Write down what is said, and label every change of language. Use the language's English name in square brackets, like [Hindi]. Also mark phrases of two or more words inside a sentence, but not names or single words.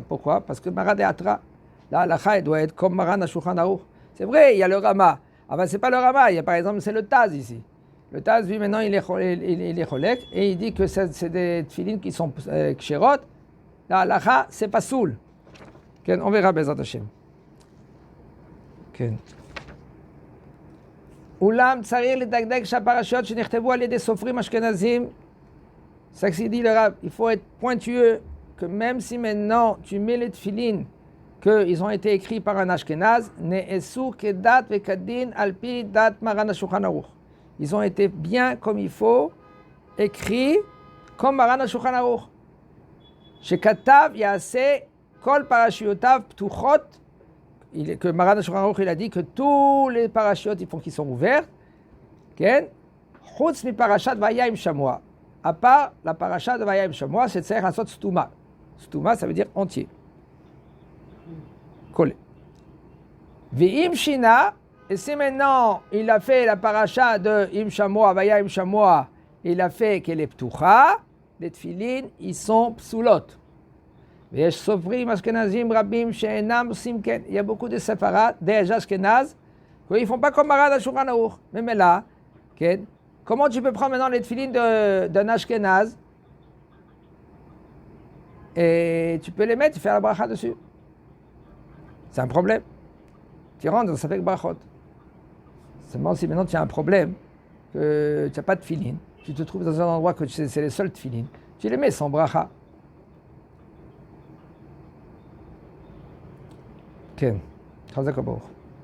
[French] Pourquoi? Parce que Maran Deatra, la halakha doit être comme Maran HaShulchan Aruch. C'est vrai, il y a le Rama. Ah ben c'est pas le Rama, il y a par exemple, c'est le Taz ici. Le Taz, lui maintenant, il est cholek et il dit que c'est des tefilines qui sont kshérot. La halakha, c'est pas soul. On verra [Hebrew] בעזרת השם. אולם צריך לדקדק שהפרשיות שנכתבו על ידי סופרים אשכנזים, [French] ça que dit le Rav, il faut être pointueux, que même si maintenant tu mets les tefilines, qu'ils ont été écrits par un Ashkenaz, [Hebrew] נעשו כדת וכדין על פי דת [French] Maran HaShulchan Aruch. Ils ont été bien comme il faut, écrits comme Maran HaShulchan Aruch. [Hebrew] שכתב יעשה כל פרשיותיו פתוחות, que Maran HaShulchan Aruch, [French] il a dit que tous les parachiotes, il faut qu'ils sont ouverts, [Hebrew] חוץ מפרשת והיה עם שמוע. [French] À part la paracha de [Hebrew] והיה עם שמוע, [French] c'est [Hebrew] צריך לעשות סתומה. סתומה, [French] ça veut dire entier. collé. [Hebrew] ואם שינה, [French] et si maintenant il a fait la paracha de [Hebrew] עם שמוע, והיה עם שמוע, [French] il a fait qu'elle est פתוחה, les tefilines, ils sont psulotes. [Hebrew] ויש סופרים אשכנזים רבים שאינם עושים כן. [French] Il y a beaucoup de séfarades, des Ashkenaz, qu'ils ne font pas comme Maran HaShulchan Aruch. Même là, comment tu peux prendre maintenant les tefilines d'un Ashkenaz et tu peux les mettre et faire la bracha dessus? C'est un problème. Tu rentres dans ça fait brachot. Seulement si maintenant tu as un problème, que tu n'as pas de tefilines, tu te trouves dans un endroit que c'est les seuls tefilines, tu les mets sans bracha. [Hebrew] כן, חזק וברוך.